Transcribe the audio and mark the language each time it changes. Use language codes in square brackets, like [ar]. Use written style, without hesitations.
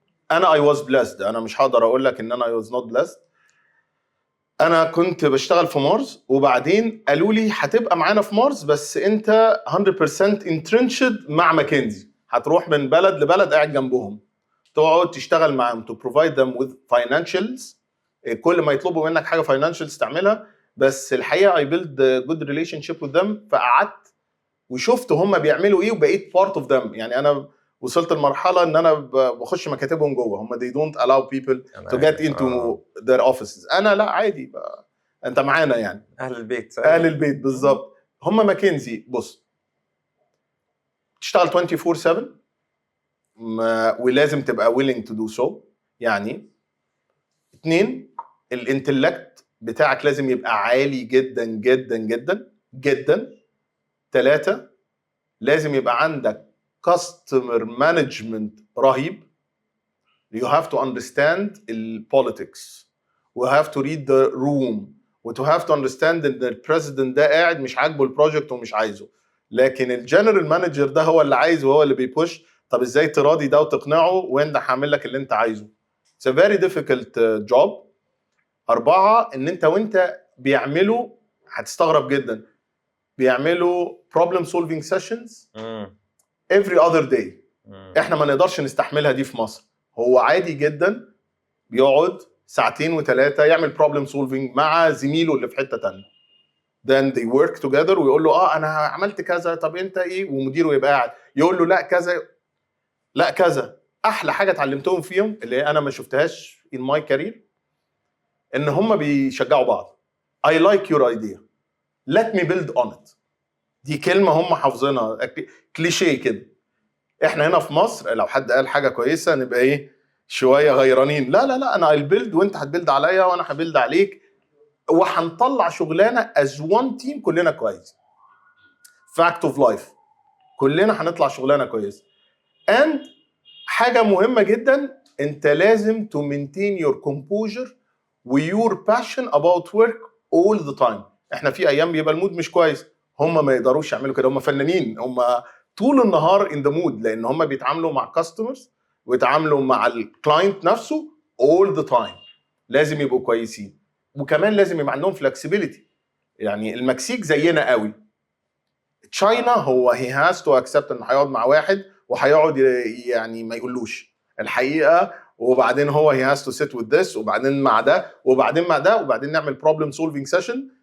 [ar] انا [en] I was blessed, [ar] انا مش هقدر اقول لك ان انا [en] I was not blessed. [ar] انا كنت بشتغل في مارس وبعدين قالوا لي هتبقى معانا في مارس بس انت 100% انترنشد مع ماكنزي، هتروح من بلد لبلد قاعد جنبهم تقعد تشتغل معاهم [en] to provide them with financials. [ar] كل ما يطلبوا منك حاجه financials تعملها. بس الحقيقه [en] I build a good relationship with them، [ar] فقعدت وشفت هم بيعملوا ايه وبقيت [en] part of them. [ar] يعني انا وصلت لمرحله ان انا بخش مكاتبهم جوه. [en] هم they don't allow people to get into their offices. [ar] انا لا عادي بقى. انت معانا يعني اهل البيت. اهل البيت بالظبط. هم ماكنزي بص تشتغل 24/7 ولازم تبقى [en] willing to do so. [ar] يعني 2 الانتلكت بتاعك لازم يبقى عالي جدا جدا جدا جدا. 3 لازم يبقى عندك customer management رهيب. [en] you have to understand the politics [ar] و [en] have to read the room [ar] و [en] to have to understand [ar] ان البريزيدنت ده قاعد مش عاجبه البروجكت ومش عايزه، لكن الجنرال مانجر ده هو اللي عايزه وهو اللي بيبوش. طب ازاي تراضي ده وتقنعه وانت هعمل لك اللي انت عايزه. [en] it's a very difficult job. [ar] 4 ان انت وانت بيعملوا هتستغرب جدا بيعملوا [en] problem solving sessions every other day. [ar] احنا ما نقدرش نستحملها دي في مصر. هو عادي جدا بيقعد 2 و3 يعمل problem solving مع زميله اللي في حته ثانيه. [en] then they work together [ar] ويقول له انا عملت كذا طب انت ايه، ومديره يبقى قاعد يقول له لا كذا لا كذا. احلى حاجه اتعلمتهم فيهم اللي انا ما شفتهاش [en] in my career [ar] ان هم بيشجعوا بعض. [en] I like your idea let me build on it. [ar] دي كلمه هم حافظينها كليشيه كده. احنا هنا في مصر لو حد قال حاجه كويسه نبقى ايه شويه غيرانين. لا لا لا انا هالبيلد وانت هتبيلد عليا وانا هبيلد عليك وهنطلع شغلانه [en] as one team [ar] كلنا كويس. [en] fact of life [ar] كلنا هنطلع شغلانه كويسه. [en] and [ar] حاجه مهمه جدا انت لازم [en] to maintain your composure و your passion about work all the time. [ar] احنا في ايام بيبقى المود مش كويس، هم ما يقدروش يعملوا كده. هم فنانين، هم طول النهار [en] in the mood [ar] لان هم بيتعاملوا مع customers ويتعاملوا مع الكلاينت نفسه [en] all the time. [ar] لازم يبقوا كويسين وكمان لازم يبقى عندهم flexibility. يعني المكسيك زينا قوي. تشاينا هو [en] he has to accept [ar] انه هيقعد مع واحد وهيقعد يعني ما يقولوش الحقيقه وبعدين هو [en] he has to sit with this [ar] وبعدين مع ده وبعدين مع ده وبعدين نعمل problem solving session.